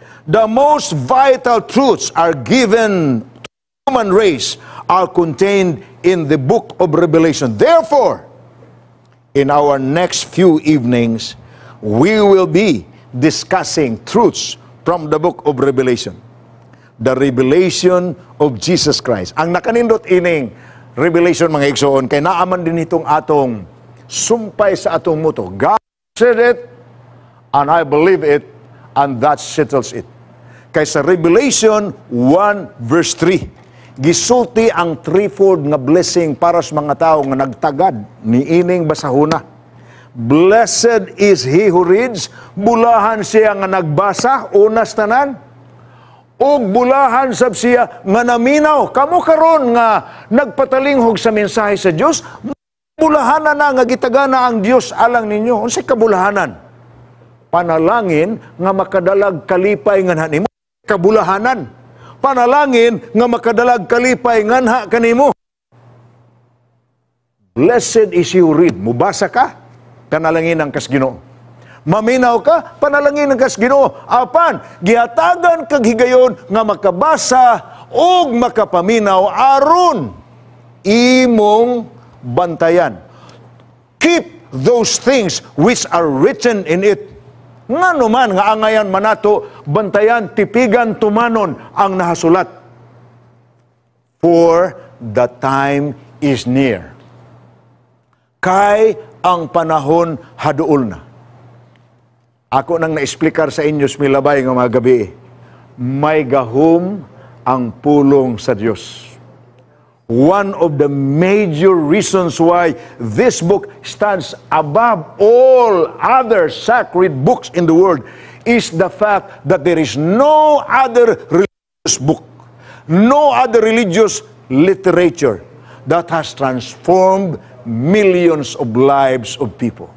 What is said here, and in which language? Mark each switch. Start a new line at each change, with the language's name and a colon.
English: The most vital truths are given to the human race are contained in the book of Revelation. Therefore, in our next few evenings, we will be discussing truths from the book of Revelation. The revelation of Jesus Christ.
Cebuano: Ang nakanindot ining Revelation, mga igsoon, kay naaman din itong atong sumpay sa atong muto.
English: God said it, and I believe it, and that settles it.
Cebuano: Kay sa Revelation 1 verse 3, gisulti ang threefold nga blessing para sa mga tao nga nagtagad ni ining basahuna.
English: Blessed is he who reads,
Cebuano: bulahan siya nga nagbasa, unas tanan, ug bulahan sab siya nga naminaw. Kamo karon nga nagpatalinghog sa mensahe sa Dios, bulahanan na nga gitagana ang Dios alang ninyo. Unsay kabulahanan? Panalangin nga makadalag kalipay nga nimo. Kabulahanan. Panalangin nga makadalag kalipay nga nha kanimo.
English: Blessed is he who read.
Cebuano: Mubasa ka, panalangin ang kas Ginoo. Maminaw ka, panalangin ang kas Ginoo. Apan, gihatagan kag higayon nga makabasa ug makapaminaw aron imong bantayan.
English: Keep those things which are written in it.
Cebuano: Nga naman nga angayan manato, bantayan, tipigan, tumanon ang nahasulat.
English: For the time is near.
Cebuano: Kay ang panahon haduol na. Ako nang na-explicar sa inyo smilabay ng mga gabi, may gahom ang pulong sa Diyos.
English: One of the major reasons why this book stands above all other sacred books in the world is the fact that there is no other religious book, no other religious literature that has transformed millions of lives of people.